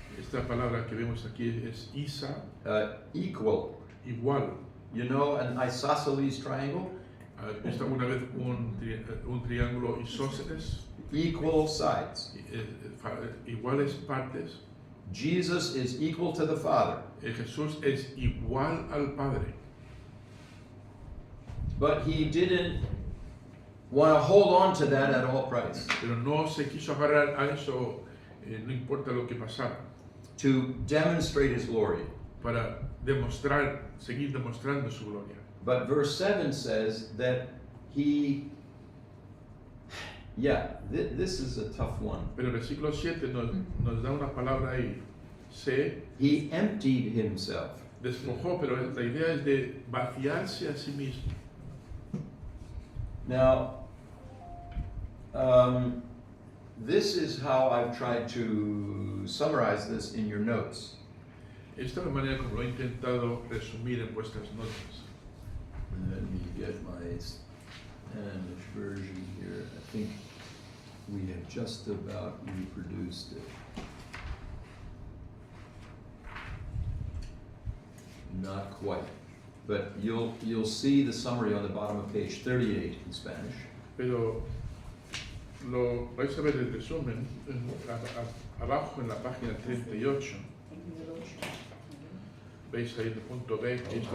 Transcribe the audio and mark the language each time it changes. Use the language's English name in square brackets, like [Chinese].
[Spanish] Esta palabra que vemos aquí es Isa, [English] equal. [Spanish] igual. [English] You know an isosceles triangle? [Spanish] ¿Has visto alguna vez un triángulo isósceles? [English] Equal sides. [Spanish] Iguales partes. [English] Jesus is equal to the Father, [Spanish] Jesús es igual al Padre, [English] but he didn't want to hold on to that at all price. [Spanish] pero no se quiso agarrar a eso, no importa lo que pasara, [English] To demonstrate his glory. [Spanish] para seguir demostrando su gloria. [English] But verse 7 says that he, this is a tough one. [Spanish] Pero el versículo 7 nos da una palabra ahí, se [English] He emptied himself. [Spanish] despojó, pero la idea es de vaciarse a sí mismo. [English] Now, this is how I've tried to summarize this in your notes. [Spanish] Esta es la manera como lo he intentado resumir en vuestras notas. [English] Let me get my Spanish version here. I think we have just about reproduced it. Not quite, but you'll see the summary on the bottom of page 38 in Spanish. [Spanish] Pero lo vais a ver el resumen abajo en la página 38. Veis ahí el punto B, que esto